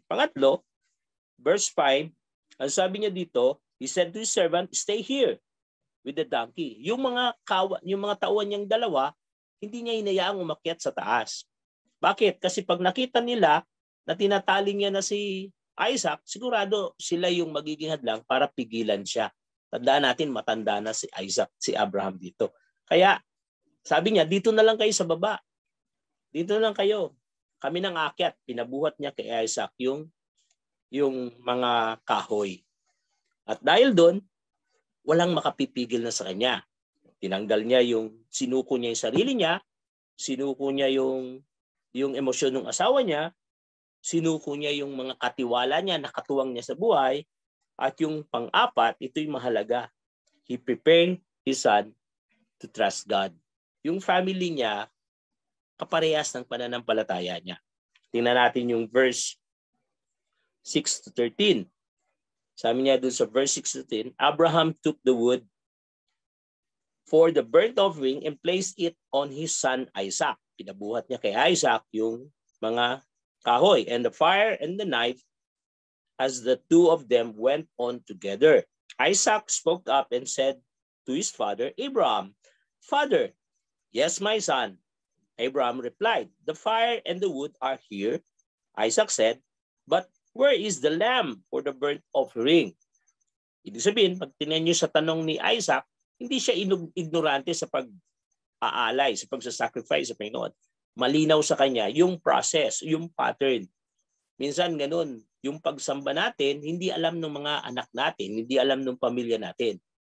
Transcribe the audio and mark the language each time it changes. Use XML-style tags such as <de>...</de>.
<tl>Pangatlo, verse 5, ang sabi niya dito,</tl> <en>he said to his servant, stay here with the donkey.</en> <tl>Yung mga tauhan niyang dalawa, hindi niya hinayaang umakyat sa taas. Bakit? Kasi pag nakita nila na tinatali niya na si Isaac, sigurado sila yung magiging hadlang para pigilan siya. Tandaan natin, matanda na si Isaac, si Abraham dito. Kaya sabi niya, dito na lang kayo sa baba. Dito na lang kayo. Kami nang aakyat. Pinabuhat niya kay Isaac yung mga kahoy. At dahil doon, walang makapipigil na sa kanya. Tinanggal niya sinuko niya yung sarili niya, sinuko niya yung emosyon ng asawa niya, sinuko niya yung mga katiwala niya, nakatuwang niya sa buhay, at yung pang-apat, ito'y mahalaga.</tl> <en>He prepared his son to trust God.</en> <tl>Yung family niya, kaparehas ng pananampalataya niya. Tingnan natin yung verse 6 to 13. Sabi niya dun sa verse 6 to 10,</tl> <en>Abraham took the wood for the burnt offering and placed it on his son Isaac.</en> <tl>Pinabuhat niya kay Isaac yung mga kahoy</tl> <en>and the fire and the knife as the two of them went on together. Isaac spoke up and said to his father, Abraham, Father, yes, my son. Abraham replied, the fire and the wood are here. Isaac said, but where is the lamb for the burnt offering?</en> <tl>Ibig sabihin, pag tingnan niyo sa tanong ni Isaac, hindi siya ignorante sa pag-aalay, sa pagsasacrifice sa Panginoon. Malinaw sa kanya yung process, yung pattern. Minsan ganun, yung pagsamba natin, hindi alam ng mga anak natin, hindi alam ng pamilya natin.</tl>